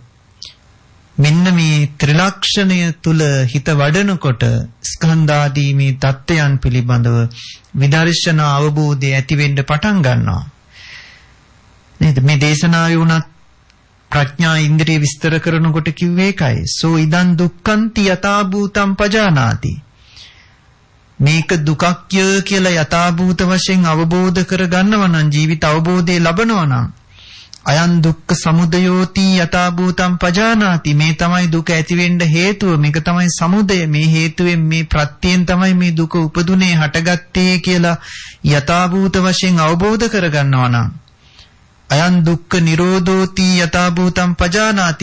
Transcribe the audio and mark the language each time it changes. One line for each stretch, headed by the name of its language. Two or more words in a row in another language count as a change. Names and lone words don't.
Sinhala: මෙන්න මේ ත්‍රිලක්ෂණය තුල හිත වඩනකොට ස්කන්ධාදී මේ தත්ත්වයන් පිළිබඳව විදර්ශනා අවබෝධය ඇති වෙන්න පටන් ගන්නවා. නේද? මේ දේශනාවේ උනත් ප්‍රඥා ඉන්ද්‍රිය විස්තර කරනකොට කිව්වේ ඒකයි.
Pali: සෝ ඉදං දුක්ඛන්ති යථාභූතං පජානාති.
Sinhala: මේක දුකක්ය කියලා යථාභූත වශයෙන් අවබෝධ කරගන්නවා නම්, ජීවිත අවබෝධය ලබනවා නම්,
Pali: අයං දුක්ඛ සමුදයෝති යථාභූතං පජානාති.
Sinhala: මේ තමයි දුක ඇති වෙන්න හේතුව. මේක තමයි සමුදය. මේ හේතුවෙන් මේ ප්‍රත්‍යයෙන් තමයි මේ දුක උපදුනේ, හටගත්තේ කියලා යථාභූත වශයෙන් අවබෝධ කරගන්නවා නම්,
Pali: අයං දුක්ඛ නිරෝධෝති යථාභූතං පජානාති.